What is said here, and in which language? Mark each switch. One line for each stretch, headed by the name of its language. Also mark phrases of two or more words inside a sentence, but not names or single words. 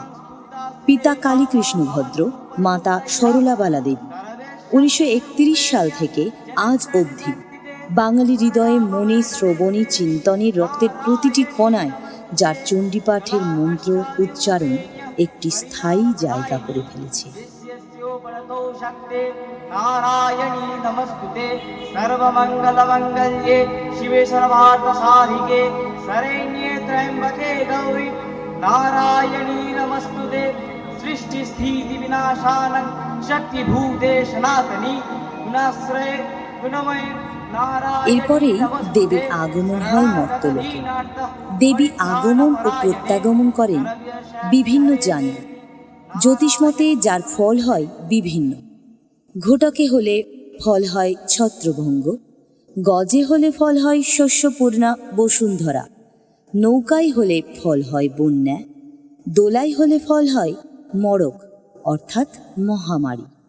Bangla: পিতা কালীকৃষ্ণ ভদ্র, মাতা সরলাবালা দেবী। 1931 সাল থেকে আজ অবধি বাঙালি হৃদয়ে, মনে, শ্রবণে, চিন্তনে, রক্তের প্রতিটি কণায় যার চণ্ডীপাঠের মন্ত্র উচ্চারণ একটি স্থায়ী জায়গা করে ফেলেছে।
Sanskrit: नारायणी नमस्कुते सर्वमंगलमंगल्ये शिवे सर्वार्थसाधिके शरण्ये त्र्यंबके गौरी नारायणी नमस्कुते सृष्टि स्थिति विनाशानं शक्तिभूते सनातनी गुणाश्रये गुणमय।
Bangla: এরপরে দেবীর আগমন হয় মর্তলোকে। দেবী আগমন ও প্রত্যাগমন করেন বিভিন্ন যানে। জ্যোতিষমতে যার ফল হয় বিভিন্ন। ঘটকে হলে ফল হয় ছত্রভঙ্গ, গজে হলে ফল হয় শস্যপূর্ণা বসুন্ধরা, নৌকায় হলে ফল হয় বন্যা, দোলাই হলে ফল হয় মড়ক অর্থাৎ মহামারী।